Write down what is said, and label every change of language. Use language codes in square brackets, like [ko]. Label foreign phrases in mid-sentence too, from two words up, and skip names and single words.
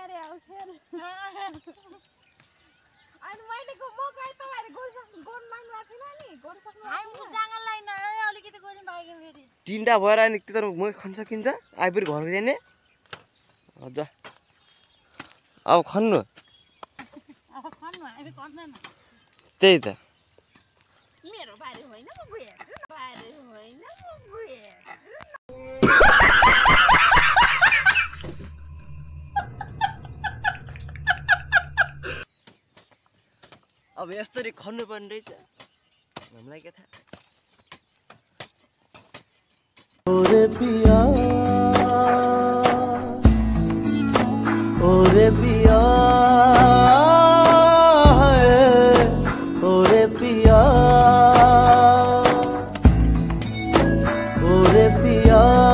[ne] तिनवटा भएर अनि त्यो त म खन्न सकिन्छ आइपुर घर जाने अझ अब खन्नु त्यही त मेरो बारी होइन, म बुझ्छु बारी होइन, म बुझ्छु। अब यस्तरी खन्नु पर्ने रहेछ हामीलाई के थाहा। [hi] ओरे पिया ओरे पिया ओरे पिया ओरे पिया